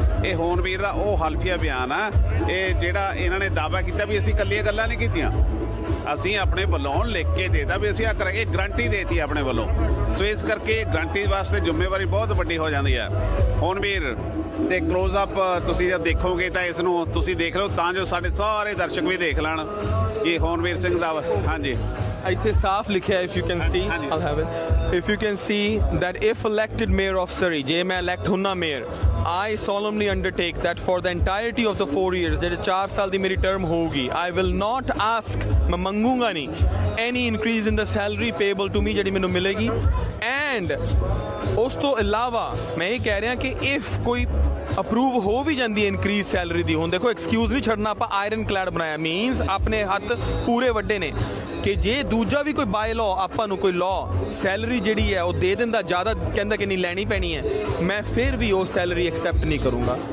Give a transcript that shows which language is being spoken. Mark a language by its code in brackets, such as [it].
[pa] ਇਹ ਹੋਣਵੀਰ ਦਾ ਉਹ ਹਲਫੀਆ ਬਿਆਨ ਆ ਇਹ ਜਿਹੜਾ ਇਹਨਾਂ ਨੇ ਦਾਅਵਾ ਕੀਤਾ ਵੀ ਅਸੀਂ ਇਕੱਲੀਆਂ ਗੱਲਾਂ ਨਹੀਂ ਕੀਤੀਆਂ, ਅਸੀਂ ਆਪਣੇ ਵੱਲੋਂ ਲਿਖ ਕੇ ਦੇਤਾ ਵੀ ਅਸੀਂ ਆ ਕਰਾਂਗੇ, ਗਰੰਟੀ ਦੇਤੀ ਆਪਣੇ ਵੱਲੋਂ। ਸੋ ਇਸ ਕਰਕੇ ਗਰੰਟੀ ਵਾਸਤੇ ਜ਼ਿੰਮੇਵਾਰੀ ਬਹੁਤ ਵੱਡੀ ਹੋ ਜਾਂਦੀ ਹੈ। ਹੋਣਵੀਰ ਤੇ ਕਲੋਜ਼ ਅਪ ਤੁਸੀਂ ਜਦ ਦੇਖੋਗੇ ਤਾਂ ਇਸ ਨੂੰ ਤੁਸੀਂ ਦੇਖ ਲਓ ਤਾਂ ਜੋ ਸਾਡੇ ਸਾਰੇ ਦਰਸ਼ਕ ਵੀ ਦੇਖ ਲੈਣ ਕਿ ਹੋਣਵੀਰ ਸਿੰਘ ਦਾ। ਹਾਂਜੀ ਇੱਥੇ ਸਾਫ਼ ਲਿਖਿਆ, [en] if you can see, I'll have it. If you can see that if elected mayor of Surrey, [pa] ਜੇ ਮੈਂ elect ਹੁੰਨਾ mayor, [en] I solemnly undertake that for the entirety of the 4 years, [pa] ਜਿਹੜੇ 4 ਸਾਲ ਦੀ ਮੇਰੀ ਟਰਮ ਹੋਊਗੀ, [en] I will not ask, [pa] ਮੈਂ ਮੰਗੂੰਗਾ ਨਹੀਂ [en] any increase in the salary payable to me [pa] ਜਿਹੜੀ ਮੈਨੂੰ ਮਿਲੇਗੀ। ਐਂਡ ਉਸ ਤੋਂ ਇਲਾਵਾ ਮੈਂ ਇਹ ਕਹਿ ਰਿਹਾ ਕਿ if ਕੋਈ ਅਪਰੂਵ ਹੋ ਵੀ ਜਾਂਦੀ ਹੈ ਇਨਕਰੀਜ਼ ਸੈਲਰੀ ਦੀ, ਹੁਣ ਦੇਖੋ ਐਕਸਕਿਊਜ਼ ਨਹੀਂ ਛੱਡਣਾ, ਆਪਾਂ ਆਇਰਨ ਕਲੈਡ ਬਣਾਇਆ, ਮੀਨਸ ਆਪਣੇ ਹੱਥ ਪੂਰੇ ਵੱਡੇ ਨੇ ਕਿ ਜੇ ਦੂਜਾ ਵੀ ਕੋਈ ਬਾਈ ਲਾਅ ਆਪਾਂ ਨੂੰ ਕੋਈ ਲਾਅ ਸੈਲਰੀ ਜਿਹੜੀ ਹੈ ਉਹ ਦੇ ਦਿੰਦਾ ਜ਼ਿਆਦਾ, ਕਹਿੰਦਾ ਕਿ ਨਹੀਂ ਲੈਣੀ ਪੈਣੀ ਹੈ, ਮੈਂ ਫਿਰ ਵੀ ਉਹ ਸੈਲਰੀ ਐਕਸੈਪਟ ਨਹੀਂ ਕਰੂੰਗਾ।